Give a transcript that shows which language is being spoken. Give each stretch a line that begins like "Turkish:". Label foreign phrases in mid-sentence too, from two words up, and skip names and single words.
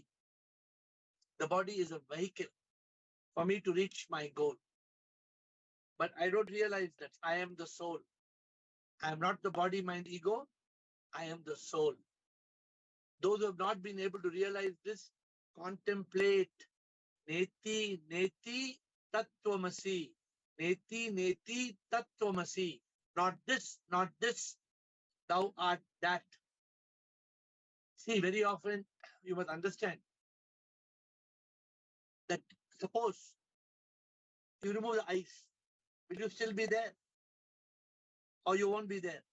English: The body is a vehicle for me to reach my goal. But I don't realize that I am the soul. I am not the body, mind, ego. I am the soul. Those who have not been able to realize this, contemplate.
Sanskrit: Neti, neti, tattvamasi. Neti, neti, tattvamasi.
English: Not this, not this. Thou art that. See, very often you must understand that suppose you remove the ice, will you still be there? Or you won't be there?